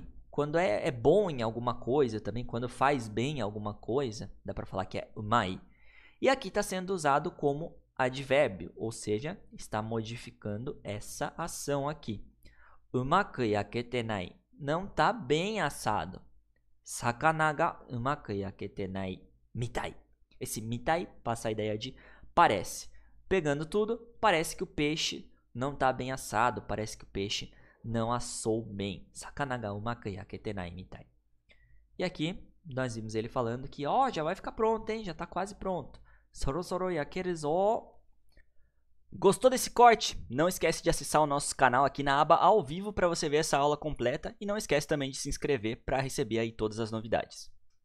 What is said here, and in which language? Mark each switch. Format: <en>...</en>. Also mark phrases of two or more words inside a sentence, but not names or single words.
<pt>Quando é bom em alguma coisa também, quando faz bem alguma coisa, dá para falar que é umai. E aqui está sendo usado como advérbio, ou seja, está modificando essa ação aqui.</pt> <ja>うまく焼けていない,</ja> <pt>não está bem assado.</pt> <ja>魚がうまく焼けていないみたい.</ja> <pt>Esse mitai passa a ideia de parece. Pegando tudo, parece que o peixe não está bem assado, parece que o peixe não assou bem.</pt> <ja>魚がうまく焼けていないみたい.</ja> <pt>E aqui nós vimos ele falando que já vai ficar pronto, hein? Já está quase pronto.</pt> <ja>そろそろ焼けるぞ.</ja> <pt>Gostou desse corte? Não esquece de acessar o nosso canal aqui na aba ao vivo para você ver essa aula completa e não esquece também de se inscrever para receber aí todas as novidades.</pt>